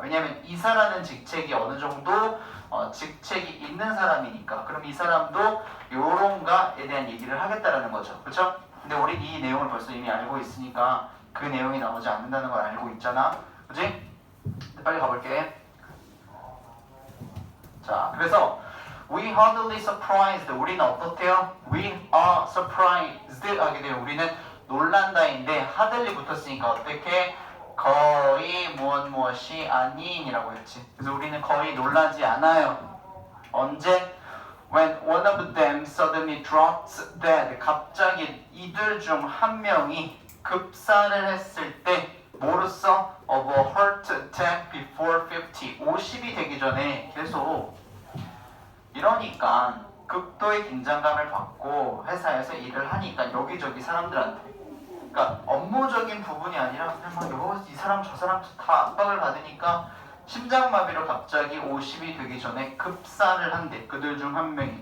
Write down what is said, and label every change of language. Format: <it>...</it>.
<ko>왜냐면 이사라는 직책이 어느 정도 직책이 있는 사람이니까. 그럼 이 사람도 요런가에 대한 얘기를 하겠다라는 거죠. 그렇죠? 근데 우리 이 내용을 벌써 이미 알고 있으니까 그 내용이 나오지 않는다는 걸 알고 있잖아. 그치? 빨리 가볼게. 자, 그래서</ko> <en>we hardly surprised.</en> <ko>우리는 어떻대요?</ko> <en>We are surprised</en> <ko>하게 되면 우리는 놀란다인데 hardly 붙었으니까 어떻게? 거의 무엇이 아닌이라고 했지. 그래서 우리는 거의 놀라지 않아요. 언제?</ko> <en>When one of them suddenly drops dead.</en> <ko>갑자기 이들 중 한 명이 급사를 했을 때 뭐로써?</ko> <en>Of a heart attack before 50.</en> <ko>50이 되기 전에 계속 이러니까 극도의 긴장감을 받고 회사에서 일을 하니까 여기저기 사람들한테, 그러니까 업무적인 부분이 아니라 그냥 막 이 사람 저 사람 다 압박을 받으니까 심장마비로 갑자기 50이 되기 전에 급사를 한대. 그들 중 한 명이.</ko>